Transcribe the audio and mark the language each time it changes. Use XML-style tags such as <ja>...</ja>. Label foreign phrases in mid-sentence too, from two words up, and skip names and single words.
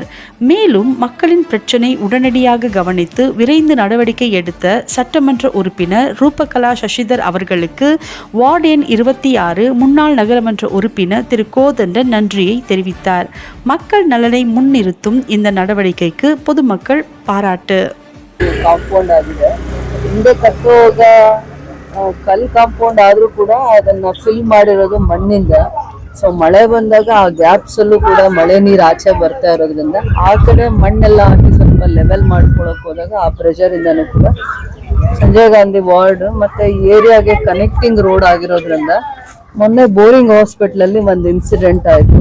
<ta>மேலும் மக்களின் பிரச்சினை உடனடியாக கவனித்து விரைந்து நடவடிக்கை எடுத்த சட்டமன்ற உறுப்பினர் ரூபகலா சசிதர் அவர்களுக்கு வார்டு எண் 26 முன்னாள் நகரமன்ற உறுப்பினர் திரு கோதண்டன் நன்றியை தெரிவித்தார். மக்கள் நலனை முன்னிறுத்தும் இந்த நடவடிக்கைக்கு பொதுமக்கள் பாராட்டு.</ta> <kn>ಕಾಂಪೌಂಡ್ ಆಗಿದೆ. ಹಿಂದೆ ಕಟ್ಟುವಾಗ ಕಲ್ ಕಾಂಪೌಂಡ್ ಆದ್ರೂ ಕೂಡ ಅದನ್ನ ಫಿಲ್ ಮಾಡಿರೋದು ಮಣ್ಣಿಂದ. ಸೊ ಮಳೆ ಬಂದಾಗ ಆ ಗ್ಯಾಪ್ಸ್ ಅಲ್ಲೂ ಕೂಡ ಮಳೆ ನೀರು ಆಚೆ ಬರ್ತಾ ಇರೋದ್ರಿಂದ ಆ ಕಡೆ ಮಣ್ಣೆಲ್ಲ ಹಾಕಿ ಸ್ವಲ್ಪ ಲೆವೆಲ್ ಮಾಡ್ಕೊಳಕ್ ಹೋದಾಗ ಆ ಪ್ರೆಷರ್ ಇಂದನೂ ಕೂಡ ಸಂಜಯ್ ಗಾಂಧಿ ವಾರ್ಡ್ ಮತ್ತೆ ಏರಿಯಾಗೆ</kn> <en>connecting road</en> <kn>ಆಗಿರೋದ್ರಿಂದ ಮೊನ್ನೆ ಬೋರಿಂಗ್ ಹಾಸ್ಪಿಟಲ್ ಅಲ್ಲಿ ಒಂದು ಇನ್ಸಿಡೆಂಟ್ ಆಯ್ತು.</kn>